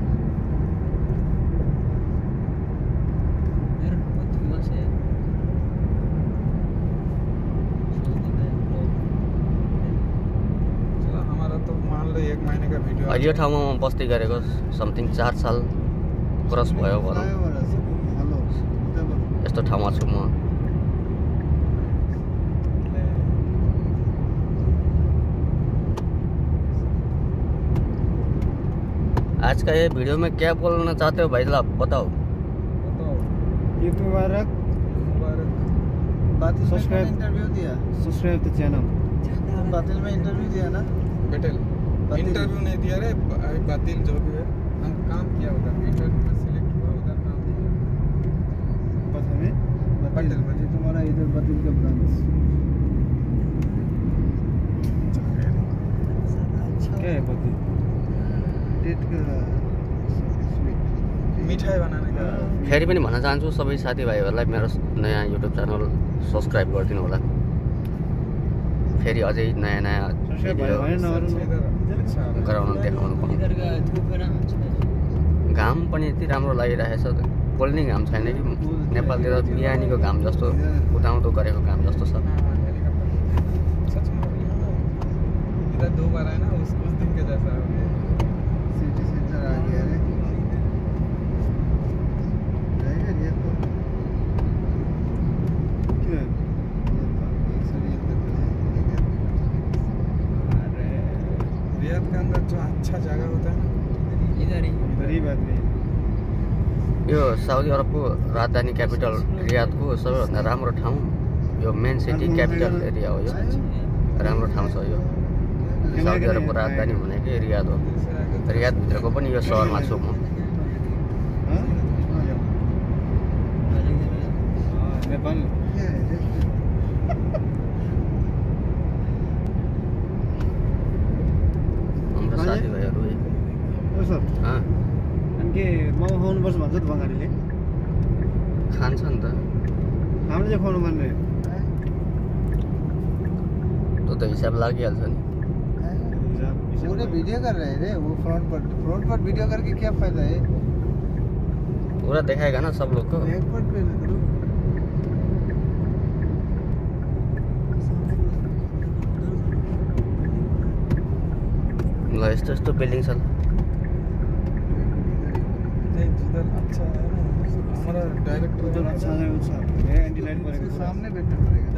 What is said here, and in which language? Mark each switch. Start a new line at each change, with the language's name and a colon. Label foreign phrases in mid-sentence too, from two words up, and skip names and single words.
Nepali: यो ठाउँमा म बस्दै गरेको समथिङ 4 साल क्रस भयो भनौँ। यस्तो ठाउँमा छु म।
Hindi: आज का ये वीडियो में क्या बोलना चाहते हो भाई साहब, बताओ।
Arabic: عيد مبارك.
Hindi: बातिल में इंटरव्यू दिया।
English: subscribe the channel.
Hindi: बातिल में इंटरव्यू दिया ना? बेटल इंटरव्यू नहीं दिया रे, बातिल जो भी है हम काम किया उधर, इंटरव्यू में सिलेक्ट हुआ उधर काम किया। पता नहीं बातिल में तुम्हारा इधर बातिल का ब्रांच क्या है? बातिल डेट का मिठाई बनाने का।
Nepali: फेरि पनि भन्न चाहन्छु सबै साथीभाइहरूलाई मेरो नयाँ युट्युब च्यानल सब्सक्राइब गरिदिनु होला। फेरि अझै नयाँ नयाँ भिडियो गराउन देखाउनु पाऊँ। घाम पनि यति राम्रो लागिरहेछ, पोल्ने घाम छैन कि नेपालतिर बिहानीको घाम जस्तो उदाउँदो गरेको घाम जस्तो छ।
Hindi: दो बार है ना उस दिन के जैसा
English: city center
Hindi: आ गया रे। जाएगा रियाद को क्यों रियाद के अंदर जो अच्छा जगह होता है इधर ही बात नहीं।
Nepali: यो साउदी अरबको राजधानी क्यापिटल रियादको सबैभन्दा राम्रो ठाउँ यो
English: main city capital area
Nepali: हो। यो राम्रो ठाउँ छ। यो साउदी अरबको राजधानी भनेकै रियाद हो। रियादभित्रको पनि यो सहरमा छु म। हाम्रो साथीभाइहरू मोमो खुवाउनुपर्छ भन्छ त बङ्गालीले। खान्छ नि त, हामीले चाहिँ खुवाउनु पर्ने त्यो त हिसाब लागिहाल्छ नि।
Hindi: पूरे वीडियो कर रहे थे वो फ्रंट पर वीडियो करके क्या फायदा है? पूरा दिखाएगा ना सब लोग को। बैक पर पे करो।
Nepali: ल यस्तो यस्तो बिल्डिङ छ।
Hindi: जिधर अच्छा है ना हमारा डायरेक्टर उधर अच्छा है उसका एंटी लाइट पड़ेगा सामने बैठना पड़ेगा।